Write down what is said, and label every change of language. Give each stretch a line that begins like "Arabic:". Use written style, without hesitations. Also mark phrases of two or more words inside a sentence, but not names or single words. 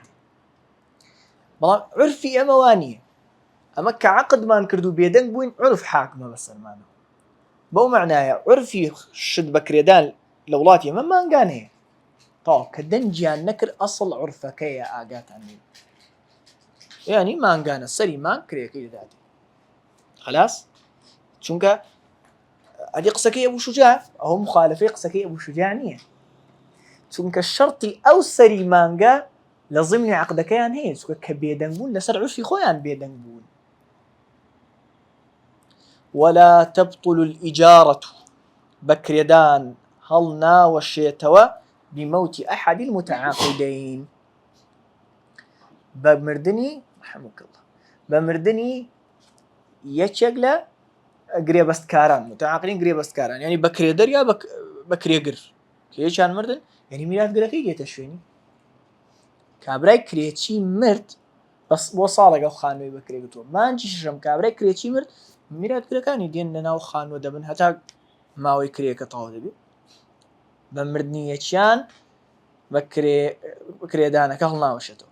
Central Kurdish: بەڵام عورفی ئەمە وانییە، ئەمە کە عەقدمان کرد و بێدەنگ بووین عورف حاکمە بەسەرمانەوە، بەو معنایە عورفی شت بەکرێدان لە وڵاتی ئەمە مانگان هەیە، تاو کە دەنجیان نەکرد ئەسڵ عورفەکەیە ئاگاتان لێ، یعنی مانگانە سەری مانگ کرێکەی دەداتێ خەلاس. چونکە ئەدی قسەکەی ئەبوو شوجاع ئەو مخالفەی قسەکەی ئەبوو شوجاع نییە، چونکە شەرتی ئەو سەری مانگە لە ضمنی عەقدەکەیان هەیە، چونکە کە بێدەنگ بوون لەسەر عورفی خۆیان بێدەنگ بوون.
Arabic: ولا تبطل الإجارة،
Central Kurdish: بەکرێدان هەڵ ناوەشێتەوە
Arabic: بموت أحد المتعاقدين،
Central Kurdish: بمردنی یەکێک لە گرێبەستکاران، متعاقدین گرێبەستکاران، یعنی بەکرێدەر یا بەکرێگر، کە یەکیان مردن یعنی میراثگرەکەی دێتە شوێنی، کابرای کرێچی مرد بەس بۆ ساڵێک ئەو خانووی بەکرێگرتووە، مانجی شەشەم کابرای کرێچی مرد میراثگرەکانی دێن لەناو خانووە دەبن هەتا ماوەی کرێکە تەواو دەبێت، بە مردنی یەکیان بەکرێدانەکە هەڵناوەشێتەوە.